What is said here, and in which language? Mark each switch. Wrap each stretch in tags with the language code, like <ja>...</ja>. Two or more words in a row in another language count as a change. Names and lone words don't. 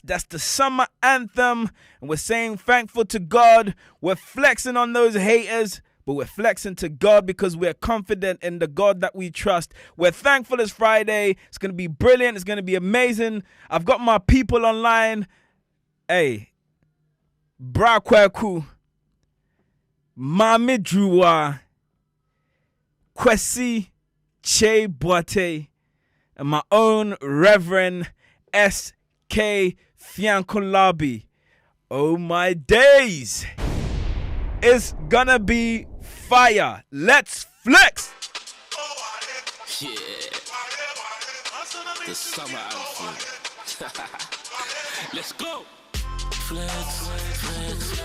<en>That's the summer anthem. And we're saying thankful to God. We're flexing on those haters, but we're flexing to God because we're confident in the God that we trust. We're thankful it's Friday. It's gonna be brilliant. It's gonna be amazing. I've got my people online. Hey, Bra Kwaku, Mami Drua, Kwesi Che Boate, and my own Reverend S.K. Fiankolabi. Oh my days. It's gonna be fire. Let's flex. Yeah. The summer outfit. Let's go. Flex, flex.</en>